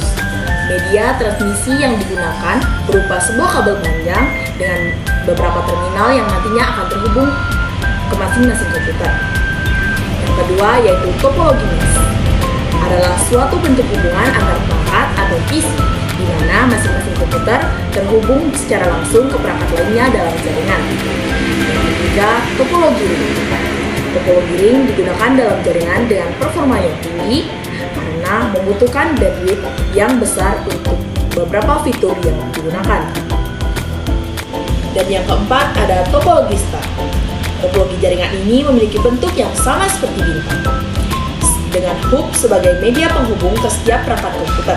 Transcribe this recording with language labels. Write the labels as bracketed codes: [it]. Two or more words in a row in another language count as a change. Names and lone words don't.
[id] Media transmisi yang digunakan berupa sebuah kabel panjang dengan beberapa terminal yang nantinya akan terhubung ke masing-masing komputer. Yang kedua yaitu topologi mesh, adalah suatu bentuk hubungan antar perangkat atau PC, di mana masing-masing komputer terhubung secara langsung ke perangkat lainnya dalam jaringan. Yang ketiga, topologi ring. Topologi ring digunakan dalam jaringan dengan performa yang tinggi karena membutuhkan bandwidth yang besar untuk beberapa fitur yang digunakan. Dan yang keempat ada topologi star. Topologi jaringan ini memiliki bentuk yang sama seperti bintang, dengan hub sebagai media penghubung ke setiap perangkat komputer.